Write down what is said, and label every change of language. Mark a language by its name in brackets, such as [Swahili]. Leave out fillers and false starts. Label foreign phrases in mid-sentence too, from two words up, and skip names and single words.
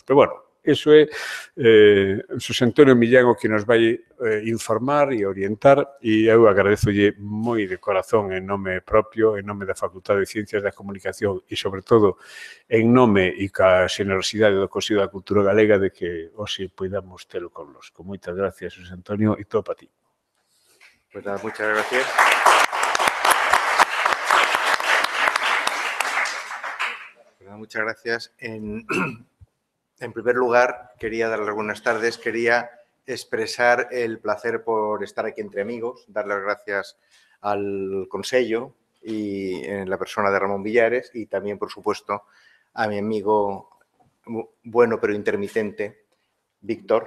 [Galician] Pero, bueno, eso é Xosé Antonio Millán o que nos vai informar e orientar, e eu agradezolle moi de corazón en nome propio, en nome da Facultade de Ciencias da Comunicación e, sobre todo, en nome e ca xenerosidade do Consello da Cultura Galega de que hoxe podamos telo connosco. Moitas gracias, Xosé Antonio, e todo para ti. [Spanish] Pues nada, muchas gracias. Muchas gracias. En primer lugar, quería darle algunas tardes, quería expresar el placer por estar aquí entre amigos, dar las gracias al Consello y en la persona de Ramón Villares y también, por supuesto, a mi amigo bueno pero intermitente, Víctor.